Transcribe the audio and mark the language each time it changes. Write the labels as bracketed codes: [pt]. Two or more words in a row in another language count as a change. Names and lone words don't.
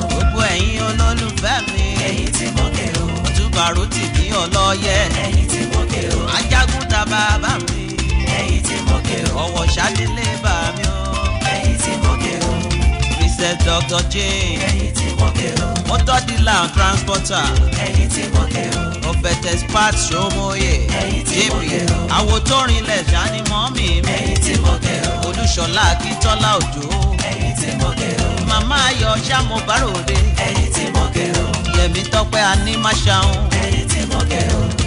[yo] Gbogbo ẹ̀yin olólùfẹ́ mi. Ẹ̀yin ti mókè o. Túbà Rótìmí Ọlọ́yẹ. Ẹ̀yin ti mókè o. Ajagun ta bàbá mi. Ẹ̀yin ti mókè o. Ọ̀wọ̀ Ṣadélé bà mí o. Ẹ̀yin ti mókè o. Princess Doctor Jane. Ẹ̀yin ti mókè o. [en] Motor dealer and transporter. [yo] Ẹ̀yin ti mókè o. Prophetess Pat Somoye. Ẹ̀yin ti J P. mókè o. Àwo tó rinlẹ̀ ṣá ni mọ́mì mi. Ẹ̀yin ti mókè o. Olúṣọlá Akíntọ́lá Òjó. Ẹ̀yin ti mókè o. Màmá Ayọ̀ ṣá mo bá ròde. Ẹ̀yin ti mókè o. Yẹ̀mí Tọ́pẹ́ Anímáṣáhùn. Ẹ̀yin ti mókè o.